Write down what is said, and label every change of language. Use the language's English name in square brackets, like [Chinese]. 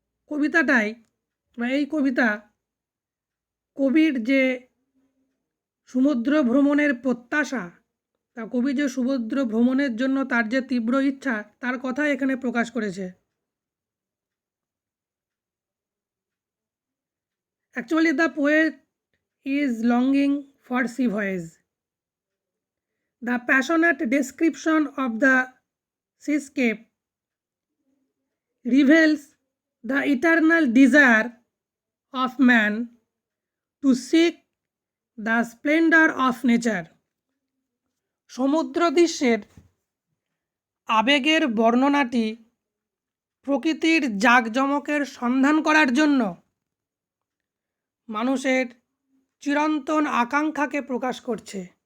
[Bangla] কবিতাটাই বা এই কবিতা কবির যে সমুদ্র ভ্রমণের প্রত্যাশা, তা কবি যে সমুদ্র ভ্রমণের জন্য তার যে তীব্র ইচ্ছা তার কথা এখানে প্রকাশ করেছে. [English] Actually the poet is longing for sea voyage. The passionate description of the seascape reveals the eternal desire of man to seek the splendor of nature. [Bangla] সমুদ্র দৃশ্যের আবেগের বর্ণনাটি প্রকৃতির জাঁকজমকের সন্ধান করার জন্য মানুষের চিরন্তন আকাঙ্ক্ষাকে প্রকাশ করছে.